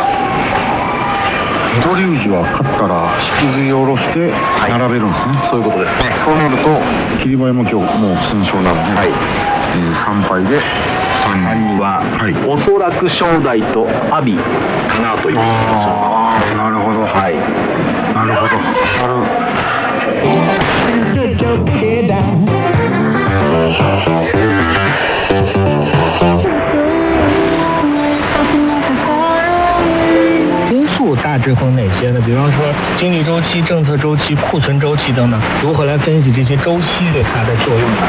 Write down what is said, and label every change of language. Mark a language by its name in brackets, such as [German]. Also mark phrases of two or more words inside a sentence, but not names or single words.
[Japanese] 水戸龍二は勝ったら引きずり下ろして並べるんですね、そういうことですね。そうなると霧馬山今日もう不戦勝なので、3敗で 3人は、おそらく正代と阿炎かなという。なるほど、はい、なるほど。 [Chinese] 因素大致分哪些呢？比方说经济周期、政策周期、库存周期等等，如何来分析这些周期对它的作用呢？